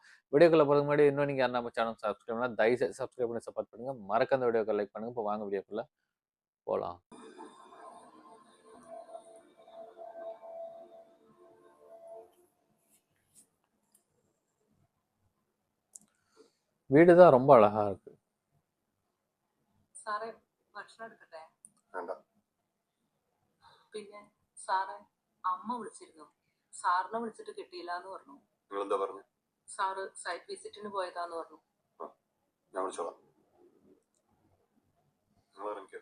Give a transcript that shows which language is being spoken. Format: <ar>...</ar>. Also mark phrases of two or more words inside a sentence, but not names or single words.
<ta>வீடியோக்குள்ள போறதுக்கு முன்னாடி இன்னும் நீங்க யாரும் நம்ம சேனல் சப்ஸ்கிரைப் பண்ணா தயவுசெய்து சப்ஸ்கிரைப் பண்ணி சப்போர்ட் பண்ணுங்க. மறக்காம இந்த வீடியோக்கு லைக் பண்ணுங்க. இப்போ வாங்க வீடியோக்குள்ள போலாம். വീട് தான் ரொம்ப அழகா இருக்கு.</ta> <ml>സാറേ ഭക്ഷണം എടുക്കട്ടെ? വേണ്ട. പിന്നെ സാറേ അമ്മ വിളിച്ചിരുന്നു. സാറിനെ വിളിച്ചിട്ട് കിട്ടിയില്ല എന്ന് പറഞ്ഞു. നിങ്ങളെന്താ പറഞ്ഞു? സാറ് സൈറ്റ് വിസിറ്റിന് പോയതാന്ന് പറഞ്ഞു. ഞാൻ വിളിച്ചോളാം. നിങ്ങൾ ഇറങ്ങിക്കോ.</ml>